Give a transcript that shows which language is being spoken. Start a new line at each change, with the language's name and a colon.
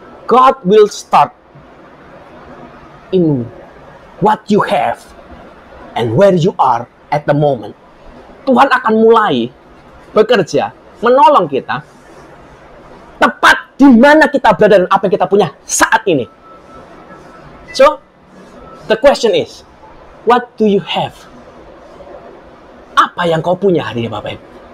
English: God will start in what you have and where you are at the moment.
Indonesian: Tuhan akan mulai bekerja, menolong kita tepat di mana kita berada dan apa yang kita punya saat ini.
English: So, the question is, what do you have?
Indonesian: Apa yang kau punya hari ini Bapak Ibu?